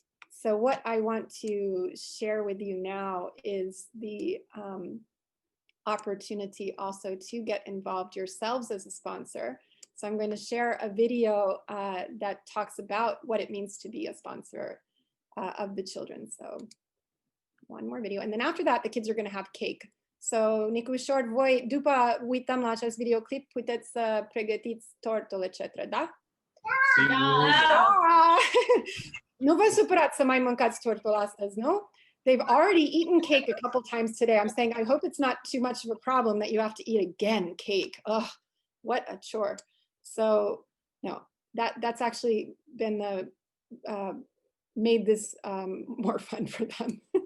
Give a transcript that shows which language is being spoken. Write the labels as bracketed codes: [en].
[en] So what I want to share with you now is the opportunity also to get involved yourselves as a sponsor. So I'm going to share a video that talks about what it means to be a sponsor of the children. So one more video. And then after that, the kids are going to have cake. [ro] So, Nicușor, voi, după uităm la acest videoclip, puteți să pregătiți tortul, etc., da? Da! Nu vă supărați să mai mâncați tortul astăzi, nu? [en] They've already eaten cake a couple times today. I'm saying, I hope it's not too much of a problem that you have to eat again cake. Ugh, what a chore. So, no, that's actually been the, made this more fun for them.